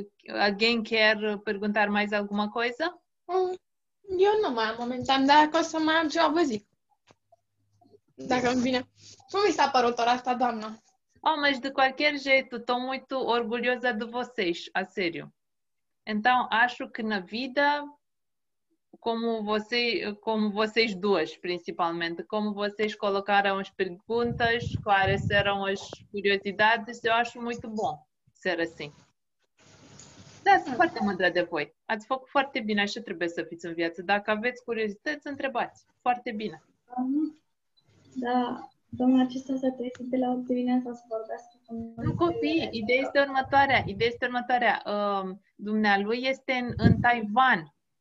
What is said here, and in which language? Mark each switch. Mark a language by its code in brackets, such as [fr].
[pt] Alguém quer perguntar mais alguma coisa? [ro] Eu nu mai am momentan, dar o să mai am ceva vă zic. Dacă îmi vine. Cum mi s-a părut ora asta, doamnă? [pt] Mas de qualquer jeito, estou muito orgulhosa de vocês, a sério. Então, acho que na vida, como vocês duas, principalmente, como vocês colocaram as perguntas, esclareceram as curiosidades, eu acho muito bom ser assim. [ro] Da, sunt foarte mândră de voi. Ați făcut foarte bine, așa trebuie să fiți în viață. Dacă aveți curiozități, întrebați. Foarte bine. Da, domnul acesta s-a trezit de la 8 dimineața să vorbească cu noi. Nu, copii, ideea este următoarea. Dumnealui este în Taiwan.